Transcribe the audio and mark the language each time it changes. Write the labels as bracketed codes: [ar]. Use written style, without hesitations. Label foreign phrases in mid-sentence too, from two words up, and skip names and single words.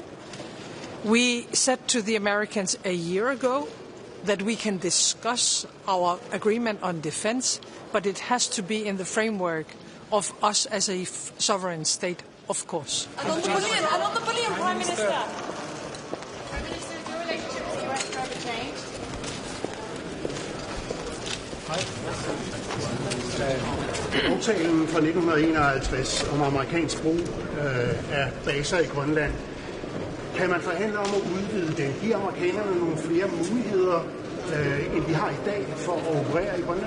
[en] We said to the Americans a year ago that we can discuss our agreement on defense, but it has to be in the framework of us as a sovereign state, of course. And on the bullying, Prime Minister. Prime Minister, is your relationship with the US ever changed? [da] Aftalen fra 1951 om amerikansk brug af baser i Grønland. Kan man forhandle om at udvide den? Giver amerikanerne nogle flere muligheder, end de har i dag for at operere i Grønland?